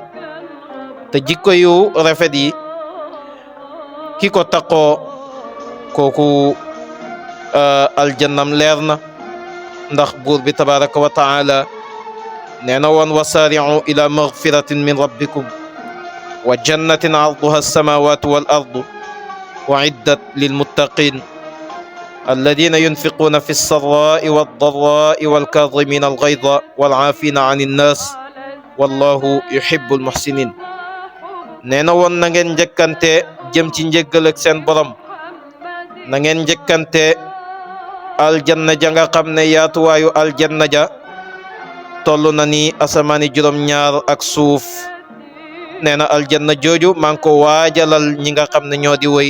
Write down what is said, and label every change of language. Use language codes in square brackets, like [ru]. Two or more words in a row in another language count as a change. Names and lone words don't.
[wo] te jikko yu rafet yi ki ko taqoo kooku aljannam leer na, ndax buur bi [ar] تبارك وتعالى [wo] nee na woon: [ar] وسارعوا إلى مغفرة من ربكم وجنة عرضها السماوات والأرض أعدت للمتقين الذين ينفقون في السراء والضراء والكاظمين الغيظ والعافين عن الناس والله يحب المحسنين [wo] nee na woon na ngeen njëkkante jëm ci njéggal ak seen borom na ngeen njëkkante aljanna ja nga xam ne yaatuwaayu aljanna ja toll na ni asamaani juróom-ñaar ak suuf nee na aljanna jooju maa ngi ko waajalal ñi nga xam ne ñoo di woy